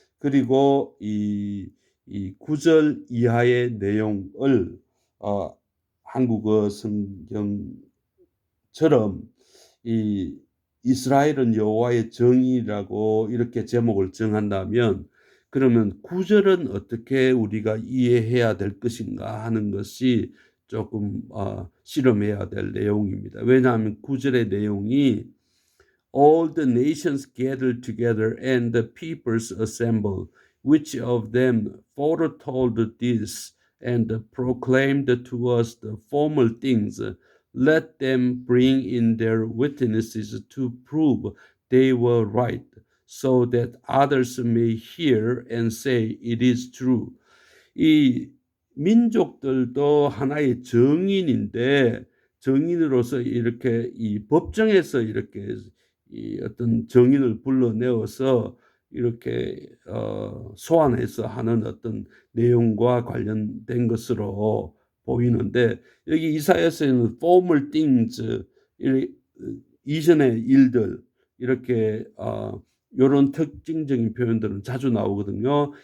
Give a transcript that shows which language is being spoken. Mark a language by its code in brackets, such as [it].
[ko] 그리고 이 9절 이하의 내용을 한국어 성경처럼 이 이스라엘은 여호와의 정의라고 이렇게 제목을 정한다면, 그러면 9절은 어떻게 우리가 이해해야 될 것인가 하는 것이 조금 실험해야 될 내용입니다. 왜냐하면 9절의 내용이 [en] All the nations gathered together and the peoples assembled. Which of them foretold this and proclaimed to us the former things? Let them bring in their witnesses to prove they were right, so that others may hear and say it is true. [ko] 이 민족들도 하나의 정인인데, 정인으로서 이렇게 이 법정에서 이렇게 이 어떤 정인을 불러내어서 이렇게 소환해서 하는 어떤 내용과 관련된 것으로 보이는데, 여기 이사야서에는 former things, 이전의 일들, 이렇게 요런 특징적인 표현들은 자주 나오거든요.